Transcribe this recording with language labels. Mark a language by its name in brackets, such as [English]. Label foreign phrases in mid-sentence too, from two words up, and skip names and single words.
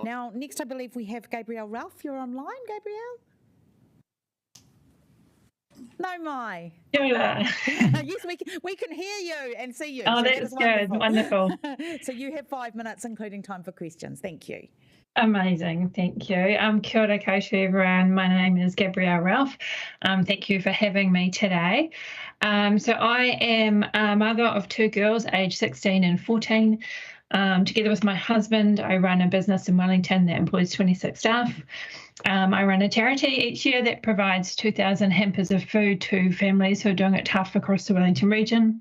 [English] Now, next I believe we have Gabrielle Ralph. You're online, Gabrielle? No, Mai. Yes, we can hear you and see you. Oh, that's good. Wonderful. So you have 5 minutes, including time for questions. Thank you. Amazing, thank you. [Māori] Kia ora koutou everyone. [English] My name is Gabrielle Ralph. Thank you for having me today. So I am a mother of 2 girls, aged 16 and 14. Together with my husband, I run a business in Wellington that employs 26 staff. I run a charity each year that provides 2,000 hampers of food to families who are doing it tough across the Wellington region.